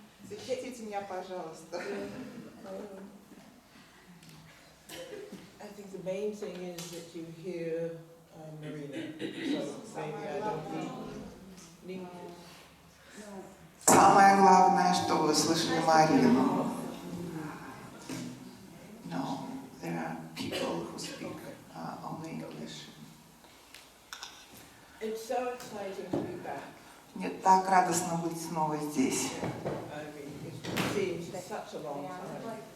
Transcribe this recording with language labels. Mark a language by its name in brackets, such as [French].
[Russian] Защитите меня, пожалуйста. [English] I think the main thing is that you hear Marina. So maybe I don't need. [Russian] Самое главное, что вы слышали Марину. [English] No, there are people who speak only English. It's so exciting to be back. [Russian] Мне так радостно быть снова здесь. [English] I mean, it seems such a long time.